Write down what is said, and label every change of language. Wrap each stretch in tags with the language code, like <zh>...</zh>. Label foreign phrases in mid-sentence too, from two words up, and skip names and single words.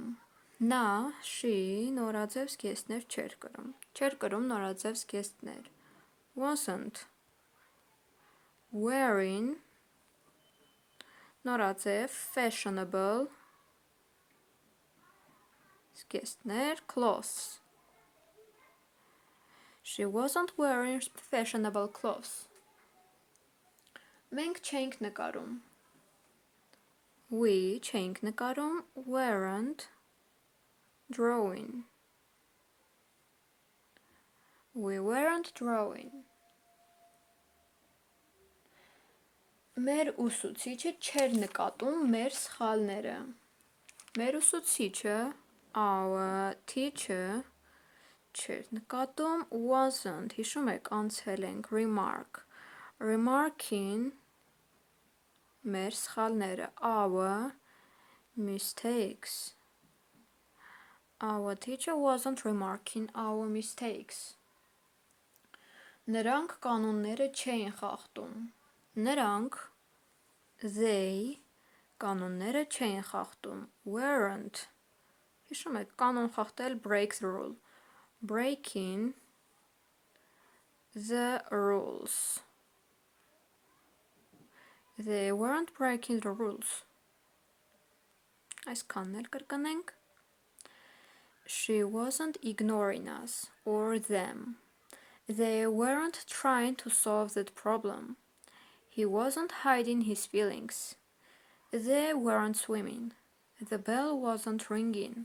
<hy>Նա, she, նորաձև զգեստներ չէր կրում. Չէր կրում նորաձև զգեստներ.</hy> <en>Wasn't wearing նորաձև fashionable զգեստներ clothes. She wasn't wearing fashionable clothes.</en> <hy>Մենք չէինք նկարում. We չէինք նկարում,</hy> <en>weren't drawing. We weren't drawing.</en> <hy>Մեր ուսուցիչը չէր նկատում մեր սխալները. Մեր ուսուցիչը,</hy> <en>our teacher,</en> <hy>չէր նկատում, wasn't, հիշում եք, անցել ենք,</hy> <en>remark.</en> <hy>Remarking մեր սխալները,</hy> <en>our mistakes. Our teacher wasn't remarking our mistakes.</en> <hy>Նրանք կանոնները չէին խախտում. Նրանք, they, կանոնները չէին խախտում. Weren't, հիշում եք, կանոն խախտել,</hy> <en>break the rule. Breaking the rules. They weren't breaking the rules.</en> <hy>Այսքանն էլ կրկնենք.</hy> <en>She wasn't ignoring us or them. They weren't trying to solve that problem. He wasn't hiding his feelings. They weren't swimming. The bell wasn't ringing.</en>